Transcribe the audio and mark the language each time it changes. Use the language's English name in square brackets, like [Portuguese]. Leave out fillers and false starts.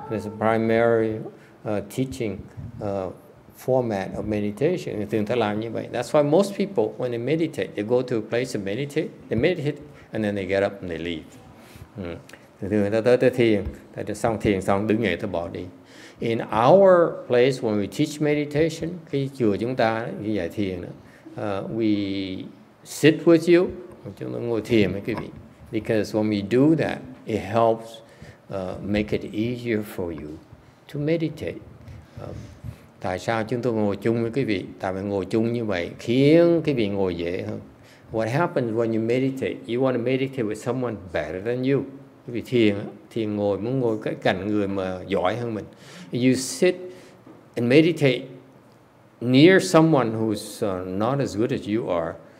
[English] There's a primary teaching format of meditation. [Vietnamese] Thường ta làm như vậy. [English] That's why most people, when they meditate, they go to a place to meditate. They meditate and then they get up and they leave. [Vietnamese] Thường người ta tới thiền, xong thiền xong đứng dậy ta bỏ đi. [English] In our place, when we teach meditation, [Vietnamese] cái chùa chúng ta, cái dạy thiền đó, [English] we sit with you, [Vietnamese] chúng ta ngồi thiền với quý vị. [English] Because when we do that, it helps make it easier for you to meditate. [Vietnamese] Tại sao chúng tôi ngồi chung với quý vị? Tại vì ngồi chung như vậy khiến quý vị ngồi dễ hơn. [English] What happens when you meditate? You want to meditate with someone better than you. [Vietnamese] Quý vị thiền muốn ngồi cái cạnh người mà giỏi hơn mình. [English] You sit and meditate near someone who's not as good as you are.